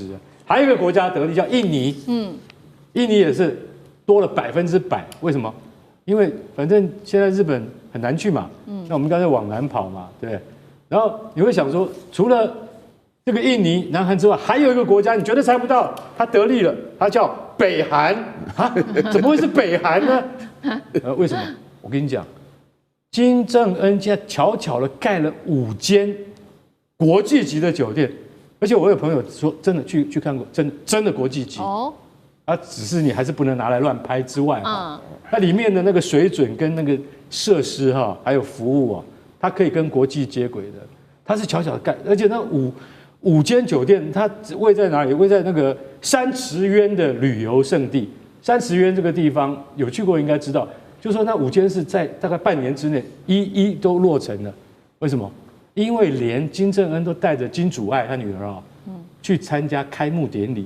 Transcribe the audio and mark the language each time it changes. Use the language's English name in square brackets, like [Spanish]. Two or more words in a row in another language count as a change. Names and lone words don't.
[Chinese] 還有一個國家得利叫印尼，印尼也是多了100%。為什麼？因為反正現在日本很難去嘛，那我們乾脆往南跑嘛，對不對？然後你會想說，除了這個印尼、南韓之外，還有一個國家，你絕對猜不到，它得利了，它叫北韓啊？怎麼會是北韓呢？為什麼？我跟你講，金正恩現在悄悄的蓋了5間國際級的酒店，而且我有朋友說，真的去看過，真的國際級哦。只是你還是不能拿來亂拍之外哈，它裡面的那個水準跟那個設施哈，還有服務啊，它可以跟國際接軌的。它是悄悄的蓋，而且那五間酒店，它位在哪裡？位在那個山池淵的旅遊勝地。山池淵這個地方有去過應該知道，就是說那5間是在大概半年之內一都落成了。為什麼？因為連金正恩都帶着金主愛他女兒啊，去參加開幕典禮。